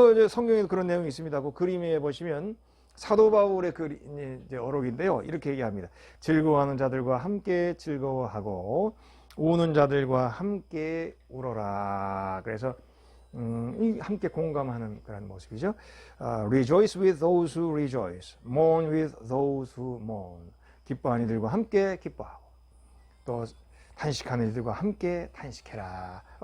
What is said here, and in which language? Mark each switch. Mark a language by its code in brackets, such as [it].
[ko] 성경에도 그런 내용이 있습니다. 그 그림에 보시면 사도 바울의 어록인데요. 이렇게 얘기합니다. 즐거워하는 자들과 함께 즐거워하고 우는 자들과 함께 울어라. 그래서 함께 공감하는 그런 모습이죠. [en] Rejoice with those who rejoice, mourn with those who mourn. [ko] 기뻐하는 이들과 함께 기뻐하고, 또 탄식하는 이들과 함께 탄식해라.